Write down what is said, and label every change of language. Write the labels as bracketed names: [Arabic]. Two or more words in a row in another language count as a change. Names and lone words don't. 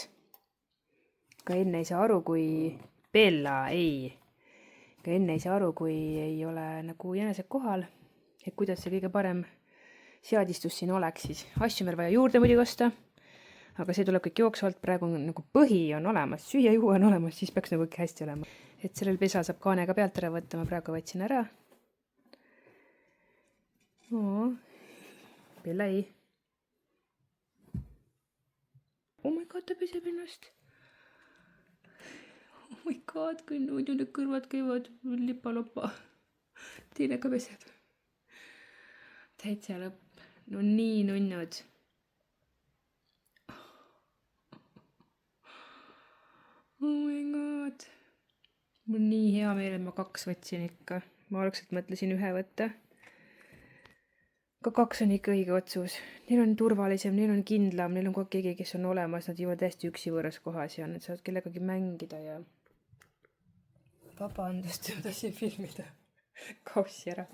[Estonian] Ka enne ei saa aru, kui Bella ei ole nagu jänesed kohal, et kuidas see kõige parem seadistus siin oleks siis. Asju meil vaja juurde muidugi osta, aga see tuleb kõik jooksvalt, praegu nagu põhi on olemas, süüa juua on olemas, siis peaks nagu kõik hästi olema. Et sellel pesa saab kaanega pealt ära võtta, ma praegu võtsin ära. Bella ei. [English] Oh my god, [Estonian] ta peseb ennast. [English] Oh my god, [Estonian] kui nüüd need kõrvad käivad lipa-lopa. Teine ka peseb. Täitsa lõpp. No nii nunnud. [English] Oh my god. [Estonian] Mul nii hea meel, et ma 2 võtsin ikka. Ma algselt mõtlesin 1 võtta. Ka 2 on ikka õige otsus. Neil on turvalisem, neil on kindlam, neil on kogu keegi, kes on olemas, nad ei ole täiesti üksi võõras kohas ja nad saavad kellegagi mängida ja vabandust, ma tahtsin filmida kaussi ära.